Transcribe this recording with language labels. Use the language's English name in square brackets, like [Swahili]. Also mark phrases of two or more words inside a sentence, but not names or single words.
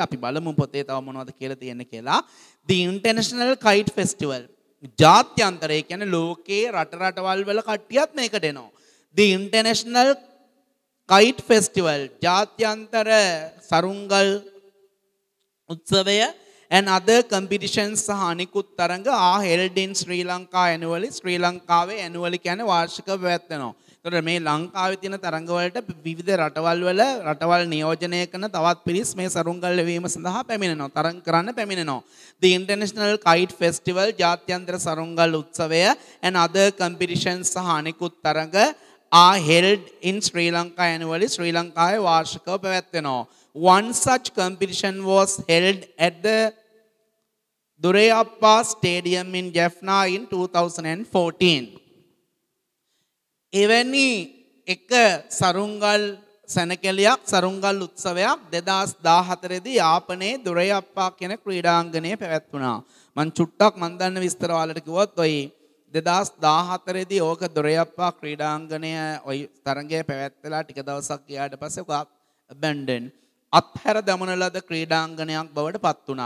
[Sinhala] අපි බලමු පොතේ තව මොනවද කියලා තියෙන්නේ කියලා. The International Kite Festival ජාත්‍යන්තරය කියන්නේ ලෝකේ රටවල් වල කට්ටියත් මේකට එනවා. [English] The International Kite Festival [Sinhala] ජාත්‍යන්තර සරුංගල් උත්සවය [English] and other competitions [Sinhala] සහ අනිකුත් තරඟ [English] are held in Sri Lanka annually. [Sinhala] ශ්‍රී ලංකාවේ annually කියන්නේ වාර්ෂිකව පැවැත්වෙනවා. ඒතකොට මේ ලංකාවේ තියෙන තරඟ වලට විවිධ රටවල් නියෝජනය කරන තවත් පිරිස් මේ සරුංගල් ලැබීම සඳහා පැමිණෙනවා. තරඟ කරන්න පැමිණෙනවා. [English] The International Kite Festival [Sinhala] ජාත්‍යන්තර සරුංගල් උත්සවය [English] and other competitions [Sinhala] සහ අනිකුත් තරඟ [English] are held in Sri Lanka annually. [Sinhala] ශ්‍රී ලංකාවේ වාර්ෂිකව පැවැත්වෙනවා. [English] One such competition was held at the Durayappa Stadium in Jaffna in 2014. [Sinhala] එවැනි එක සරුංගල් සැනකෙලියක් සරුංගල් උත්සවයක් 2014 දී යාපනයේ දුරයප්පා කියන ක්‍රීඩාංගණයේ පැවැත්වුණා. මං චුට්ටක් මන් දන්න විස්තර වලට කිව්වොත් ඔය 2014 දී ඕක දුරයප්පා ක්‍රීඩාංගණය ඔය තරඟය පැවැත්වලා ටික දවසක් ගියාට පස්සේ ඔක abandoned අත්හැර දමන ලද ක්‍රීඩාංගණයක් බවට පත් වුණා.